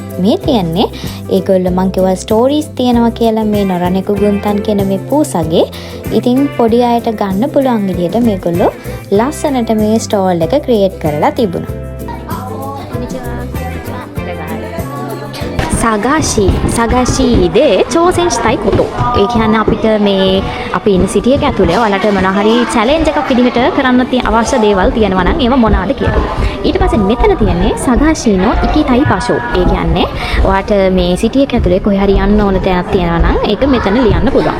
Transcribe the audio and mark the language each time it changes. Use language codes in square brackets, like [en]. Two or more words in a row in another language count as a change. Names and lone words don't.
[si] මේ තියන්නේ ඒගොල්ලෝ මං කිව්වා ස්ටෝරීස් තියෙනවා කියලා මේ නොරණක ගුන්තන් කියන මේ පූසගේ. ඉතින් පොඩි අයට ගන්න පුළුවන් විදිහට මේගොල්ලෝ ලස්සනට මේ ස්ටෝල් එක ක්‍රියේට් කරලා තිබුණා. [ja] 佐賀市で挑戦したいこと [si] ඒ කියන්නේ අපිට මේ අපි ඉන්න සිටි එක ඇතුලේ ඔයාලට මොනවා හරි චැලෙන්ජ් එකක් විදිහට කරන්න අවශ්‍ය දේවල් තියෙනවා නම් ඒවා මොනවාද කියලා. ඊට පස්සේ මෙතන තියෙන්නේ [ja] 佐賀市の行きたい場所. [si] ඒ කියන්නේ ඔයාට මේ සිටි එක ඇතුලේ කොහේ හරි යන්න ඕන තැනක් තියෙනවා නම් ඒක මෙතන ලියන්න පුළුවන්.